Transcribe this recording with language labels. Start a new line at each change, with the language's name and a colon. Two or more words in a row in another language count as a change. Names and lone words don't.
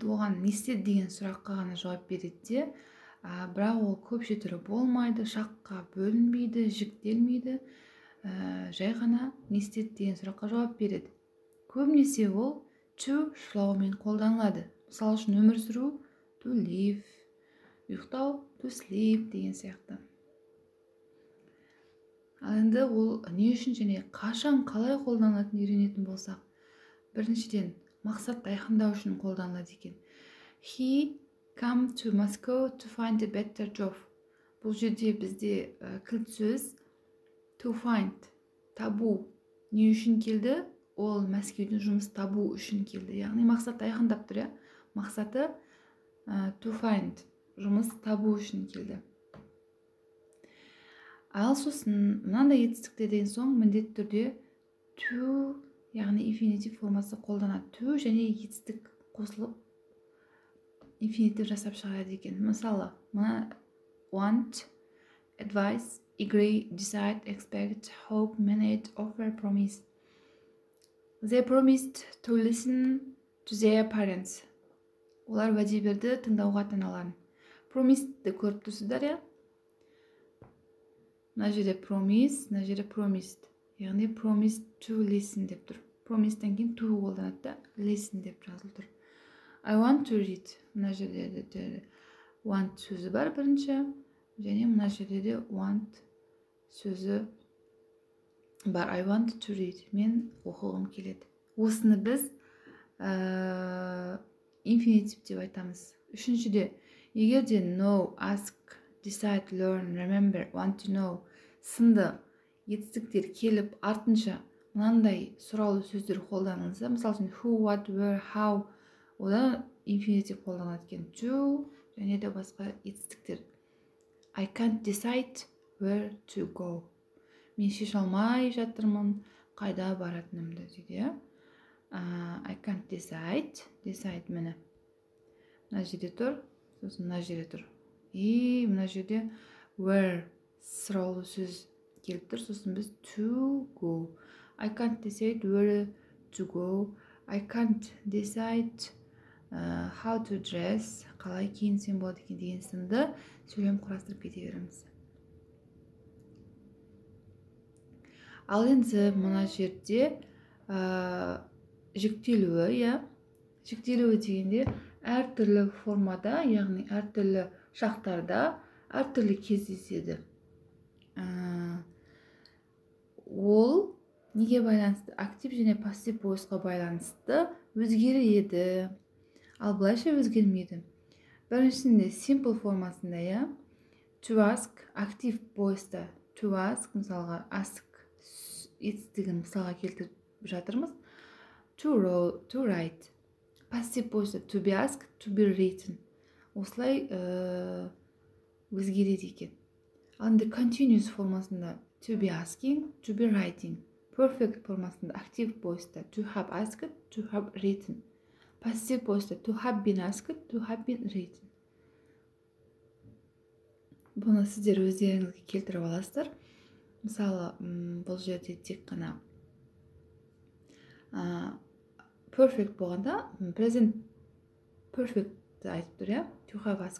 Kazakh: Оған не істеді деген сұраққа ғана жауап береді де, бірақ ол көпше түрі болмайды, шаққа бөлінбейді, жіктелмейді, жай ғана не істеді деген сұраққа жауап береді. Көбінесе ол to шылаумен қолданылады. Мысалы үшін өмір сүру
English: to live,
Kazakh: ұйықтау
English: to sleep
Kazakh: деген сияқты. Ал енді ол не үшін және қашан қалай қолданылатынын үйренетін болсақ, біріншіден мақсатты айқындау үшін қолданылады екен.
English: He come to Moscow to find a better job.
Kazakh: Бұл жерде бізде кілт сөз
English: to find,
Kazakh: табу. Не үшін келді? Ол Мәскеуден жұмыс табу үшін келді. Яғни мақсатты айқындап тұр, мақсаты
English: to find,
Kazakh: жұмыс табу үшін келді. Ал сосын мынандай етістіктер деген соң міндетті түрде to, яғни инфинитив формасы қолданады. To және етістік қосылып инфинитив жасап шығарады екен. Мысалы, мына
English: want, advise, agree, decide, expect, hope, manage, offer, promise. They promised to listen to their parents.
Kazakh: Олар уәде берді тыңдауға ата-аналарын. Promised-ті көріп тұрсыздар, иә? Мына жерде promise, мына жерде promised. Яғни
English: promised to listen
Kazakh: деп тұр. Promised-тен кейін to қолданады да, listen деп жазылып тұр.
English: I want to read.
Kazakh: Мына жерде де want сөзі бар бірінші, және мына жерде де want сөзі бар.
English: I want to read.
Kazakh: Мен оқығым келеді. Осыны біз инфинитив деп айтамыз. Үшіншіде, егер де
English: know, ask, decide, learn, remember, want to know
Kazakh: сынды етістіктер келіп артынша мынандай сұраулы сөздер қолданылса, мысалы үшін
English: who, what, where, how,
Kazakh: одан инфинитив қолданылады екен. To және де басқа етістіктер.
English: I can't decide where to go.
Kazakh: Мен шеше алмай жатырмын қайда баратынымды дейді.
English: I can't decide. Decide мені.
Kazakh: Мына жерде тұр, сосын мына жерде тұр. И мына жерде where сұраулы сөз келіп тұр, сосын біз
English: to go. I can't decide where to go. I can't decide how to dress,
Kazakh: қалай киінсем болады екен деген сынды сөйлем құрастырып кете береміз. Ал енді мына жерде жіктелуі, жіктелуі дегенде әртүрлі формада, яғни әртүрлі шақтарда әртүрлі кездеседі. Ол неге байланысты? Актив және пассив voice-ға байланысты өзгереді. Ал былайша өзгермейді. Біріншісінде simple формасында,
English: to ask, актив voice-та to ask,
Kazakh: мысалға ask етістігін мысалға келтіріп жатырмыз.
English: To write. Passive voice-та to be asked, to be written.
Kazakh: Осылай өзгереді екен. Ал енді
English: continuous формасында to be asking, to be writing. Perfect
Kazakh: формасында актив
English: voice-та to have asked, to have written. Passive voice-та to have been asked, to have been written.
Kazakh: Бұны сіздер өздеріңізге келтіріп аласыздар. Мысалы, бұл жерде тек қана perfect болғанда
English: present perfect
Kazakh: айтып тұр,
English: to have asked.